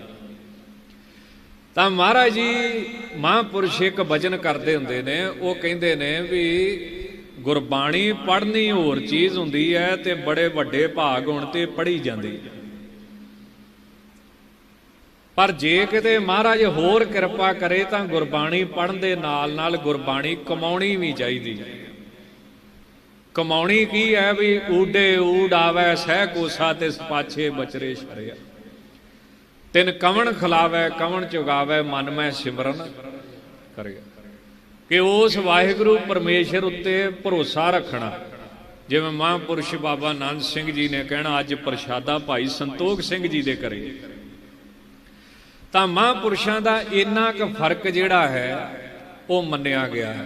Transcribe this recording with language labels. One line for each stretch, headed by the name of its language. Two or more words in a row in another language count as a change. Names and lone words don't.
Punjabi: ਤੋ ਮਹਾਰਾਜ ਜੀ ਮਹਾਂਪੁਰਖ ਇਕ ਵਚਨ ਕਰਦੇ ਹੁੰਦੇ ਨੇ, ਉਹ ਕਹਿੰਦੇ ਨੇ ਭੀ ਗੁਰਬਾਣੀ ਪੜ੍ਹਨੀ ਹੋਰ ਚੀਜ਼ ਹੁੰਦੀ ਹੈ ਤੇ ਬੜੇ ਵੱਡੇ ਭਾਗ ਹੋਣ ਤੇ ਪੜ੍ਹੀ ਜਾਂਦੀ, ਪਰ ਜੇ ਕਿਤੇ ਮਹਾਰਾਜ ਹੋਰ ਕਿਰਪਾ ਕਰੇ ਤੋ ਗੁਰਬਾਣੀ ਪੜ੍ਹਨ ਦੇ ਨਾਲ ਨਾਲ ਗੁਰਬਾਣੀ ਕਮਾਉਣੀ ਭੀ ਚਾਹੀਦੀ। ਕਮਾਉਣੀ ਕੀ ਹੈ ਭੀ ਊਡੇ ਊਡ ਆਵੈ ਸਹ ਕੋਸਾ ਤੇ ਪਾਛੇ ਬਚਰੇ ਸ਼ਰਿਆ, ਤਿਨ ਕਵਣ ਖਿਲਾਵੈ ਕਵਣ ਚੁਗਾਵੈ, ਮਨ ਮੇਂ ਸਿਮਰਨ ਕਰੇ। ਕਿ ਉਸ ਵਾਹਿਗੁਰੂ ਪਰਮੇਸ਼ਰ ਉੱਤੇ ਭਰੋਸਾ ਰੱਖਣਾ। ਜਿਵੇਂ ਮਹਾਂਪੁਰਖ ਬਾਬਾ ਨੰਦ ਸਿੰਘ ਜੀ ਨੇ ਕਹਿਣਾ ਅੱਜ ਪ੍ਰਸ਼ਾਦਾ ਭਾਈ ਸੰਤੋਖ ਸਿੰਘ ਜੀ ਦੇ ਕਰੇ, ਤੋ ਮਹਾਂਪੁਰਖਾਂ ਕਾ ਇੰਨਾ ਕ ਫਰਕ ਜਿਹੜਾ ਹੈ ਉਹ ਮੰਨਿਆ ਗਿਆ ਹੈ।